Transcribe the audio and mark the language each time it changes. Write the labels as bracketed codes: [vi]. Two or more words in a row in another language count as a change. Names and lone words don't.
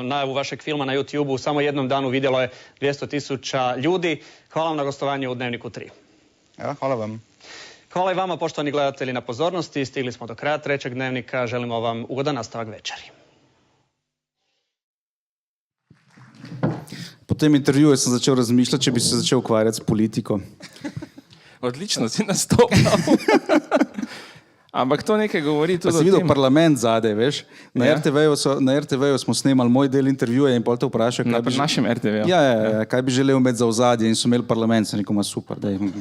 [hr] Najavu vašeg filma na YouTube-u u samo jednom danu vidjelo je 200.000 ljudi. Hvala vam na gostovanju u Dnevniku 3. Ja, hvala vam. Hvala i vama, poštovani gledatelji, na pozornosti. Stigli smo do kraja trećeg Dnevnika. Želimo vam ugodan nastavak večeri. [sl] tem intervjuju sem začel razmišljati, če bi se začel ukvarjati s politiko. Odlično si nastopil. Ampak to nekaj govori tudi o tem. Si videl parlament zadaj, veš? Na RTV-ju smo snemali moj del intervjuja in pol te vprašal, na našem RTV-ju. Ja, kaj bi želel imeti za ozadje in so imeli parlament, sem rekel, super, daj.